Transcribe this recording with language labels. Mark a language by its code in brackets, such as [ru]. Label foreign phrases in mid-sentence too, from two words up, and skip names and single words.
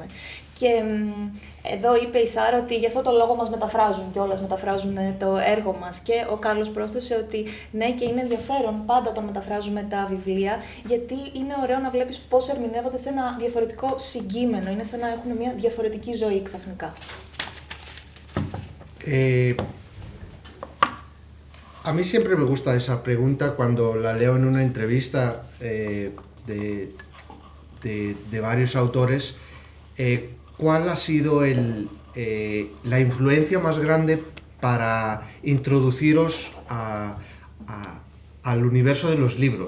[el] Και εδώ είπε η Σάρα ότι γι' αυτό το λόγο μας μεταφράζουν κιόλας, μεταφράζουν το έργο μας. Και ο Κάρλος πρόσθεσε ότι ναι, και είναι ενδιαφέρον πάντα όταν μεταφράζουμε τα βιβλία, γιατί είναι ωραίο να βλέπεις πώς ερμηνεύονται σε ένα διαφορετικό συγκείμενο. Είναι σαν να έχουν μια διαφορετική ζωή ξαφνικά. [es] A mí siempre me gusta esa pregunta cuando la leo en una entrevista de varios autores. ¿Cuál ha sido la influencia más grande para introduciros al universo de los libros?